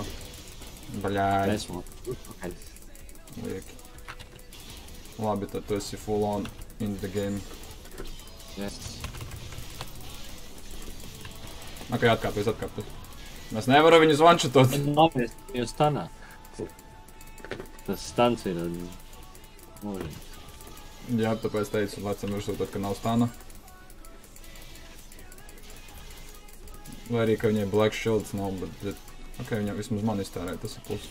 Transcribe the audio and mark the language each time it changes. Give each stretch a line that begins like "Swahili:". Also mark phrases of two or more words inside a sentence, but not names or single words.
Latvian: Baļāj. Lieki. Labi, tad tu esi
English: full on in the game. Yes.
Latvian: Ok, atkāpies. Mēs nevaram viņus one-shotot. Labi, jūs stanā. Tas stans ir mūžīgi. Jā, tāpēc teicu, lecam virsū tad, ka nav stana. Vai arī, ka viņai Black Shields nav, bet ok, viņai vismaz man iztērē, tas ir plus.